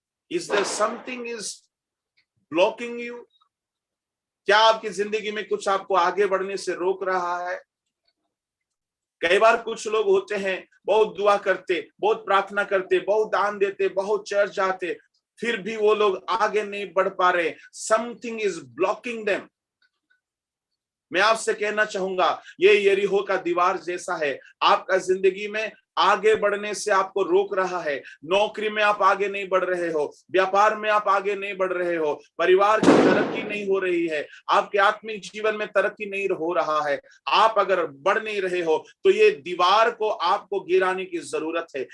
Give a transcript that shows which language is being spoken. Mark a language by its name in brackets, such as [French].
[English] Is there something is blocking you? [Hindi] क्या आपकी जिंदगी में कुछ आपको आगे बढ़ने से रोक रहा है? कई बार कुछ लोग होते हैं, बहुत दुआ करते, बहुत प्रार्थना करते, बहुत दान देते, बहुत चर्च जाते, फिर भी वो लोग आगे नहीं बढ़ पा रहे। [English] Something is blocking them. [Hindi] मैं आपसे कहना चाहूंगा, ये यरीहो का दीवार जैसा है। आपका जिंदगी में आगे बढ़ने से आपको रोक रहा है। नौकरी में आप आगे नहीं बढ़ रहे हो, व्यापार में आप आगे नहीं बढ़ रहे हो, परिवार की तरक्की नहीं हो रही है, आपके आत्मिक जीवन में तरक्की नहीं हो रहा है, आप अगर बढ़ नहीं रहे हो, तो ये दीवार को आपको गिराने की जरूरत है।